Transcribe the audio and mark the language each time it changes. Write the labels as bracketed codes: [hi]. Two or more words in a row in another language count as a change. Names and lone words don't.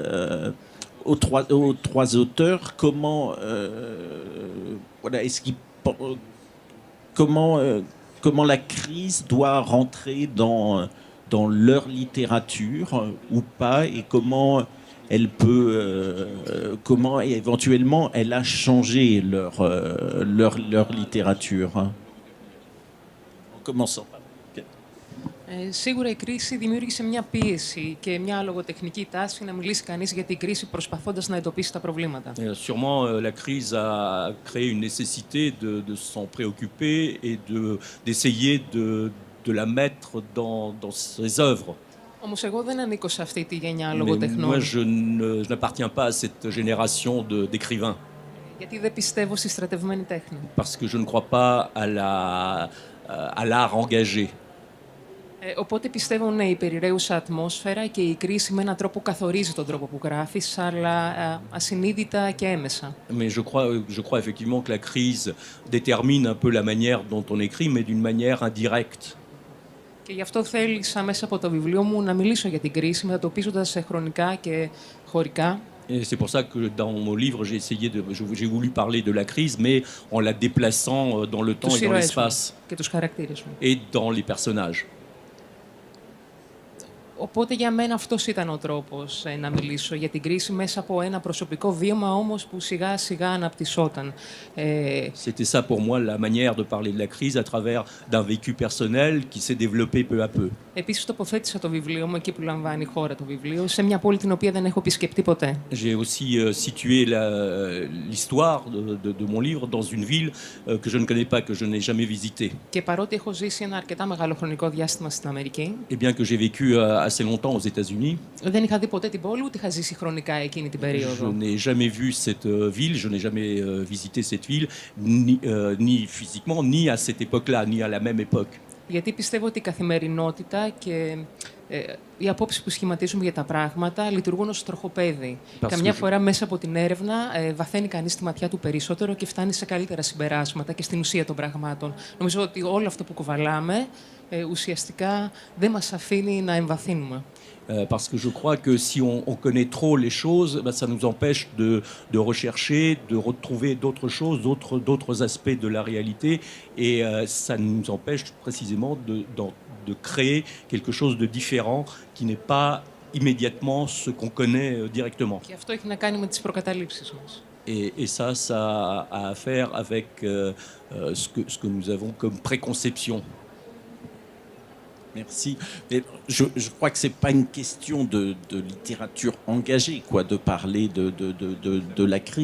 [fr] auteurs comment voilà, comment la crise doit rentrer dans leur littérature ou pas, et comment elle peut, comment éventuellement elle a changé leur littérature. En commençant par... [el] Σίγουρα η κρίση δημιούργησε μια πίεση και μια λογοτεχνική τάση να μιλήσει κανείς για την κρίση προσπαθώντας να εντοπίσει τα προβλήματα. [fr] Sûrement, la crise a créé une nécessité de s'en préoccuper et d'essayer de la mettre dans ses œuvres. [el] Όμως εγώ δεν ανήκω σε αυτή τη γενιά Mais λογοτεχνών. [fr] moi, je n'appartiens pas à cette génération d'écrivains. [el] Γιατί δεν πιστεύω στη στρατευμένη τέχνη. [fr] Parce que je ne crois pas à l'art engagé. [el] Οπότε πιστεύω, ναι, η περιραίουσα ατμόσφαιρα και η κρίση με έναν τρόπο καθορίζει τον τρόπο που γράφεις, αλλά ασυνείδητα και έμεσα. [fr] Mais je crois effectivement que la crise détermine un peu la manière dont on écrit, mais d'une manière indirecte. [el] Και γι' αυτό θέλησα μέσα από το βιβλίο μου να μιλήσω για την κρίση, μετατοπίζοντας σε χρονικά και χωρικά. [fr] Et c'est pour ça que dans mon livre, j'ai voulu parler de la crise, mais en la déplaçant dans le temps et dans l'espace. [el] Και τους χαρακτήρες μου. [fr] Et dans les personnages. [el] Οπότε για μένα αυτός ήταν ο τρόπος να μιλήσω για την κρίση μέσα από ένα προσωπικό βίωμα όμως που σιγά σιγά αναπτυσσόταν. [fr] C'était ça pour moi la manière de parler de la crise à travers d'un vécu personnel qui s'est développé peu à peu. [el] Επίσης τοποθέτησα το βιβλίο μου εκεί που λαμβάνει η χώρα το βιβλίο, σε μια πόλη την οποία δεν έχω επισκεπτεί ποτέ. [fr] J'ai aussi situé l'histoire de mon livre dans une ville que je ne connais pas, que je n'ai jamais visitée. [el] Και παρότι έχω ζήσει ένα αρκετά μεγάλο χρονικό διάστημα στην Αμερική, [fr] Et bien que j'ai vécu assez longtemps aux États-Unis, [el] δεν είχα δει ποτέ την πόλη, ούτε είχα ζήσει χρονικά εκείνη την je περίοδο. [fr] n'ai jamais vu cette ville, je n'ai jamais visité cette ville, ni physiquement, ni à cette époque-là, ni à la même époque. [el] Γιατί πιστεύω ότι η καθημερινότητα και οι απόψεις που σχηματίζουμε για τα πράγματα λειτουργούν ως τροχοπέδι. Καμιά φορά μέσα από την έρευνα βαθαίνει κανείς τη ματιά του περισσότερο και φτάνει σε καλύτερα συμπεράσματα και στην ουσία των πραγμάτων. Νομίζω ότι όλο αυτό που κουβαλάμε ουσιαστικά δεν μας αφήνει να εμβαθύνουμε. [fr] Parce que je crois que si on connaît trop les choses, ça nous empêche de rechercher, de retrouver d'autres choses, d'autres aspects de la réalité, et ça nous empêche précisément de créer quelque chose de différent qui n'est pas immédiatement ce qu'on connaît directement. [el] Και αυτό έχει να κάνει με τις προκαταλήψεις μας. [fr] Et ça a à faire avec ce que nous avons comme préconception. Merci. Mais je crois que c'est pas une question de littérature engagée, quoi, de parler de la crise.